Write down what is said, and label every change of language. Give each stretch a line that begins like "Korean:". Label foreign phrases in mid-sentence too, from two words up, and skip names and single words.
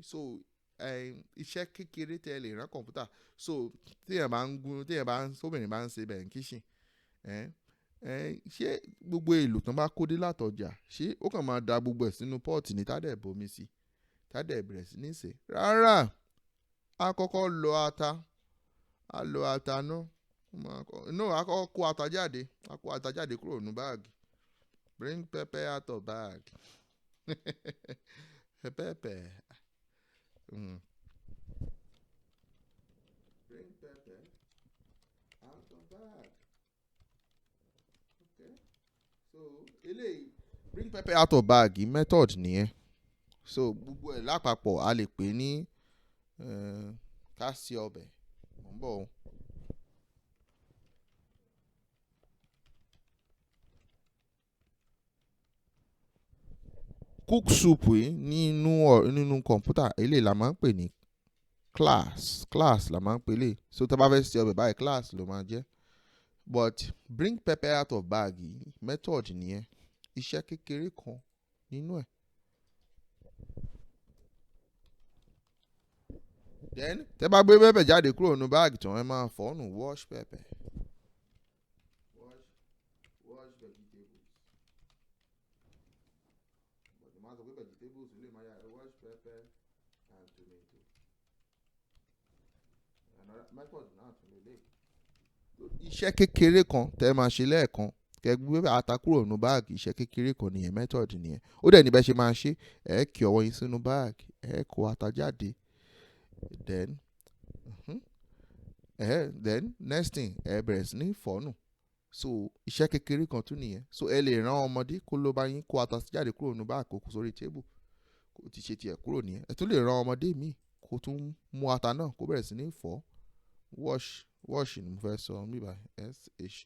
Yoruba: So iṣẹ́ kékeré tẹ́ lè rán kọ̀ǹpútà, so sóbìnrin bá ń ṣe bẹ̀ ń kíṣìn, ṣé gbogbo èlò tán bá kó dé látọjà, ṣé ó kàn máa da gbogbo ẹ̀ sínú pọ́ọ̀tì ní tádẹ̀ bomi sí, tádẹ̀ bẹ̀rẹ̀ sí ní ṣe? Rárá, a kọ́kọ́ lọ ata, náà, a kọ́kọ́ kó ata jáde, kúrò nínú báàgì.
English: Bring pepper out of bag. Pepper. Bring pepper out of bag. Okay.
Yoruba: So eléyìí
English: bring pepper out of bag method
Yoruba: nìyẹn. So gbogbo ẹ̀ lápapọ̀ a lè pè ní ká sí ọbẹ̀. Mo ń bọ̀ o.
English: Cook soup
Yoruba: yìí nínú kọ̀ǹpútà eléyìí la máa ń pè ní class la máa ń pè lè. So tá bá fẹ́ ṣe ọbẹ̀ báyìí class ló máa jẹ́. But
English: bring pepper out of bag
Yoruba: yìí method nìyẹn, iṣẹ́ kékeré kan nínú ẹ̀. Then tẹ́ bá gbé pepper jáde kúrò nínú báàgì tán ẹ máa fọ̀ nù,
English: wash pepper. Wash vegetables. But the amount of vegetables
Yoruba: lè máa yà
English: wash pepper and tomato. Another method
Yoruba: náà tún lè lè. Iṣẹ́ kékeré kan tẹ́ máa ṣe lẹ́ẹ̀kan, kẹ́ gbé ata kúrò nínú báàgì, iṣẹ́ kékeré kan nìyẹn, method nìyẹn. Ó dẹ̀ ní bẹ́ẹ̀ ṣe máa ṣe, ẹ kí ọwọ́ yín sínú báàgì, ẹ kó ata jáde.
English: Then next thing
Yoruba: ẹ bẹ̀rẹ̀ sí ní fọ̀ nù. So iṣẹ́ kékeré kan tún nìyẹn. So ẹ lè rán ọmọdé kó ló bá yín kó ata jáde kúrò nínú báàgì kó sórí table, kó ti ṣe tiẹ̀ kúrò nìyẹn. Ẹ tún lè rán ọmọdé míì kó tún mú ata náà kó bẹ̀rẹ̀ sí ní fọ̀. Wash ni mo fẹ́ sọ níbà sh.